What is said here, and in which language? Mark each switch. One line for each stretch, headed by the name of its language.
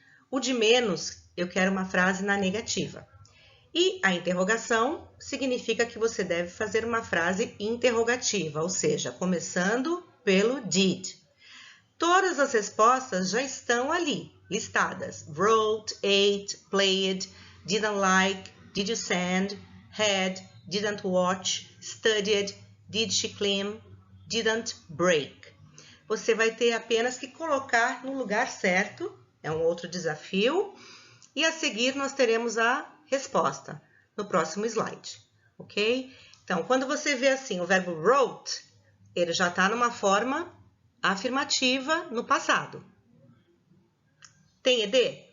Portuguese: O de menos, eu quero uma frase na negativa. E a interrogação significa que você deve fazer uma frase interrogativa, ou seja, começando pelo did. Todas as respostas já estão ali, listadas.
English: Wrote, ate, played, didn't like, did you send, had, didn't watch, studied, did she clean, didn't break.
Portuguese: Você vai ter apenas que colocar no lugar certo, é um outro desafio. E a seguir nós teremos a resposta no próximo slide, ok? Então, quando você vê assim o verbo wrote, ele já está numa forma afirmativa no passado. Tem ed?